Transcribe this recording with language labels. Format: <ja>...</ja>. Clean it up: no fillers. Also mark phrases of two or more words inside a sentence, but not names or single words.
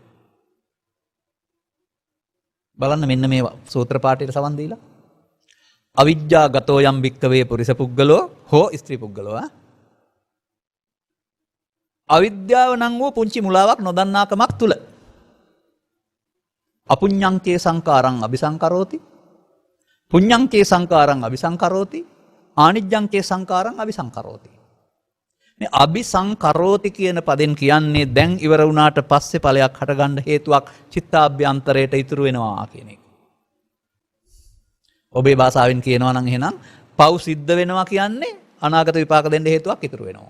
<si>බලන්න මෙන්න මේ සූත්‍ර පාඨයට සවන් දීලා.</si> <pi>අවිජ්ජා ගතෝ යම් භික්කවේ පුරිස පුද්ගලෝ හෝ ස්ත්‍රී පුද්ගලෝ.</pi> <si>අවිද්‍යාව නම් වූ පුංචි මුලාවක් නොදන්නාකමක් තුල</si> <pi>අපුඤ්ඤංකේ සංකාරං අபிසංකරෝති පුඤ්ඤංකේ සංකාරං අபிසංකරෝති ආනිජ්ජංකේ සංකාරං අபிසංකරෝති.</pi> <si>මේ අபிසංකරෝති කියන පදෙන් කියන්නේ දැන් ඉවර වුණාට පස්සේ ඵලයක් හටගන්න හේතුවක් චිත්තාභ්‍යන්තරයට ඉතුරු වෙනවා කියන එක. ඔබේ භාෂාවෙන් කියනවා නම් එහෙනම් පව් සිද්ධ වෙනවා කියන්නේ අනාගත විපාක දෙන්න හේතුවක් ඉතුරු වෙනවා.</si>